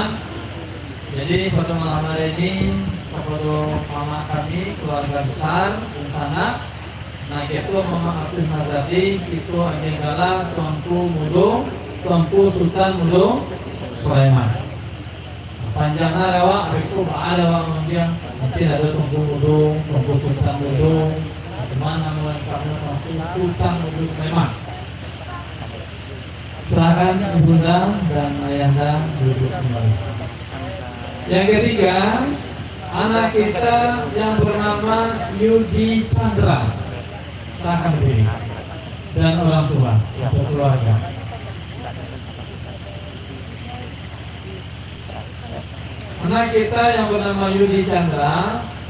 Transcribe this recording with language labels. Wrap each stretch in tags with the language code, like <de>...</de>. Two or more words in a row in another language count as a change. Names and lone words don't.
<id>Jadi pada malam hari ini kepada mama kami keluarga besar Unsana, nah itu Muhammad Hafiz Nazari, itu Anjenggala Tuanku Mudo, Tuanku Sultan Mudo Sulaiman. Panjangnya lewat, itu ada kemudian nanti ada Tuanku Mudo, Tuanku Sultan Mudo, mana kamu Tuanku Sultan Mudo Sulaiman. Silakan ibunda dan ayahanda duduk kembali. Yang ketiga, anak kita yang bernama Yudi Chandra. Silakan berdiri. Dan orang tua atau keluarga. Anak kita yang bernama Yudi Chandra.</id>